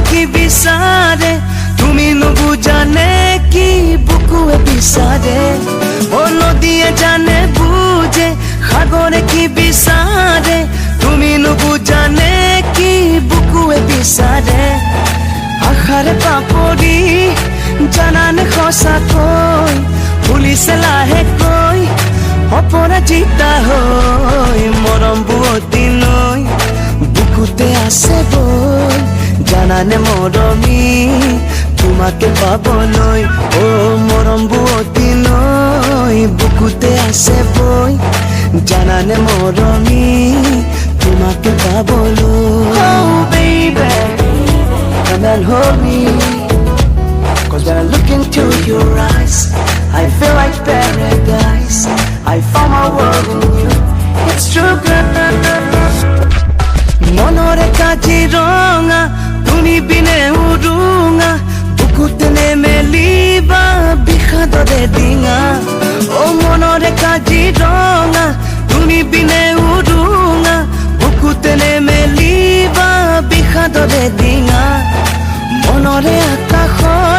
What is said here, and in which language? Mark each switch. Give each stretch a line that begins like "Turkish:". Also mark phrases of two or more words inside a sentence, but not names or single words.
Assamese: কি বিচারে তুমি নুবুজানে কি বুকুয়ে বিচারে ও নদীয়ে জানে বুঝে সাগরে কি বিচারে তুমি নুবুজানে কি বুকুয়ে বিচারে আশাৰে পাপৰি জানানে সঁচাকৈ ভুলিছে লাহেকৈ অপৰাজিতা হৈ মৰম বুৱতী নৈ বুকুতে আছে বৈ জানানে মৰমী তোমাকে পাবলৈ ও মৰম বুৱতী নৈ বুকুতে আছে বৈ জানানে মৰমী তোমাকে পাবলৈ
English: oh baby come and hold me cause when I look into your eyes I feel like paradise I found my world in you it's true girl
Assamese: মনৰে কাজিৰঙা তুমি বিনে উৰুঙা বুকুতে নেমেলিবা বিষাদৰে ডিঙা ও মনৰে কাজিৰঙা তুমি বিনে উৰুঙা বুকুতে নেমেলিবা বিষাদৰে ডিঙা মনৰে আকাশত